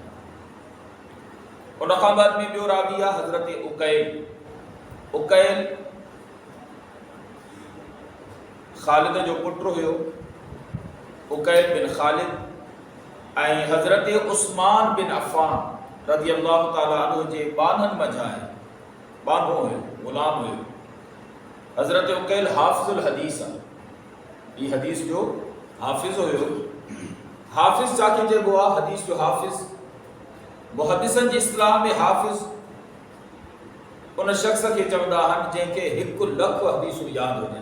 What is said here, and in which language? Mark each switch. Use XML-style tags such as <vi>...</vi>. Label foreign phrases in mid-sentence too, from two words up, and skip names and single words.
<sd>उन खां बाद में ॿियो रावी आहे हज़रत उकैल। उकैल ख़ालिद जो पुटु हुयो, उकैल बिन ख़ालिद, ऐं हज़रत उस्मान बिन अफ़ान</sd> <ar>رضي الله تعالى عنه</ar> <sd>जे बाननि मंझि आहे, बानो हुयो, ग़ुलाम हुयो। हज़रत उकैल</sd> <ar>حافظ الحديث</ar> <sd>आहे, हीअ हदीस जो हाफ़िज़ हुयो। हाफ़िज़ छाखे चइबो आहे? हदीस जो हाफ़िज़, मुहद्दिसनि जी इस्तिलाह में हाफ़िज़ उन शख़्स खे चवंदा आहिनि जंहिंखे 1 लख हदीसूं यादि हुजनि।</sd>